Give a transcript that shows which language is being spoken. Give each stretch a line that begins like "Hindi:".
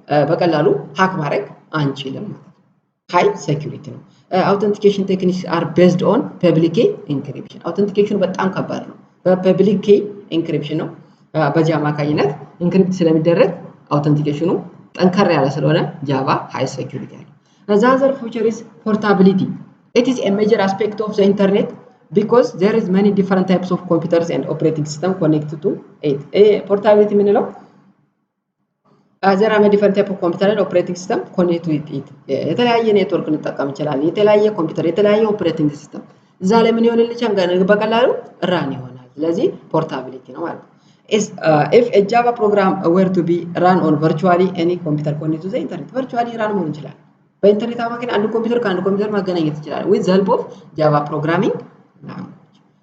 Amharic: በቀላሉ ሃክ ማድረግ አንችልም ማለት ነው። ሃይ ሴኩሪቲ ነው። አውተንቲኬሽን ቴክኒክስ አር ቤዝድ ኦን ፐብሊክ ኬ ኢንክሪፕሽን። አውተንቲኬሽኑ በጣም ከባድ ነው። በፐብሊክ ኬ ኢንክሪፕሽን ነው። በዚህ አማካኝነት ኢንክሪፕት ስለሚደረግ አውተንቲኬሽኑ ጠንከር ያለ ስለሆነ ጃቫ ሃይ ሴኩሪቲ አለው።
English: the other feature is portability. It is a major aspect of the internet because there is many different types of computers and operating system connected to it. portability
Amharic: ምንለው
English: there are many different type of computer and operating system connected with it.
Amharic: የተለያየ ኔትወርክ እንጠቀም እንችላለን። የተለያየ ኮምፒውተር፣ የተለያየ ኦፕሬቲንግ ሲስተም እዛ ላይ ምን ይሆንልኛል በቀላሉ ራን ይሆናል። ስለዚህ ፖርታቢሊቲ ነው ማለት ነው።
English: if a Java program were to be run on virtually any computer connected to the internet virtually
Amharic: run መሆን ይችላል። በኢንተርኔት አማካኝ አንድ ኮምፒውተር ከአንድ ኮምፒውተር ማገናኘት ይችላል
English: with the help of Java programming language.